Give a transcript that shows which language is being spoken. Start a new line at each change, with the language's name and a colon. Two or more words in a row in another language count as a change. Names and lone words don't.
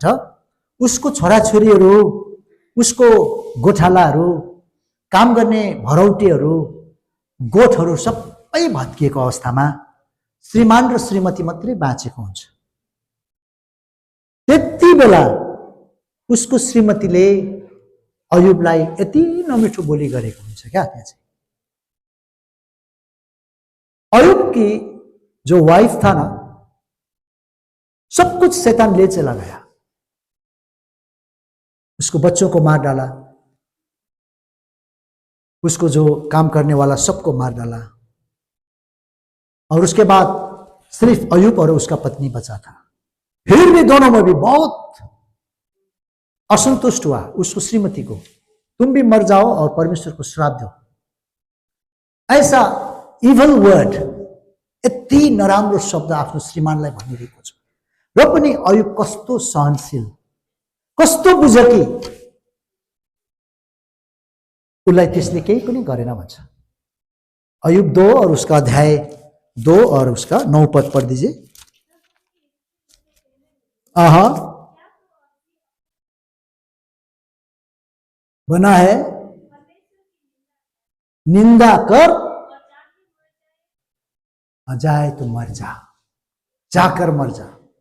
Nepali: उसको छोराछोरीहरू, उसको गोठालाहरू, काम गर्ने भरौटेहरू, गोठहरू सबै भत्किएको अवस्थामा श्रीमान र श्रीमती मात्रै बाँचेको हुन्छ. त्यति बेला उसको श्रीमतीले अयुबलाई यति नमिठो बोली गरेको हुन्छ क्या. त्यहाँ चाहिँ
Hindi: अयुब की जो वाइफ था ना, सब कुछ शैतान ले चला गया. उसको बच्चों को मार डाला, उसको जो काम करने वाला सबको मार डाला, और उसके बाद सिर्फ अयुब और उसका पत्नी बचा था. फिर भी दोनों में भी बहुत असंतुष्ट हुआ उसको श्रीमती को, तुम भी मर जाओ और परमेश्वर को श्राप दो.
Nepali: ऐसा
English: evil word,
Nepali: यति नराम्रो शब्द आफ्नो श्रीमानलाई भनिरहेको छ. र पनि अयुब कस्तो सहनशील, कस्तो बुझकी, उसलाई त्यसले केही पनि गरेन भन्छ।
Hindi: अयुब 2 और उसका अध्याय 2 और उसका 9 पद पढ़ दीजिए। बना है निंदा कर, जाए तो मर जा, जाकर मर जा।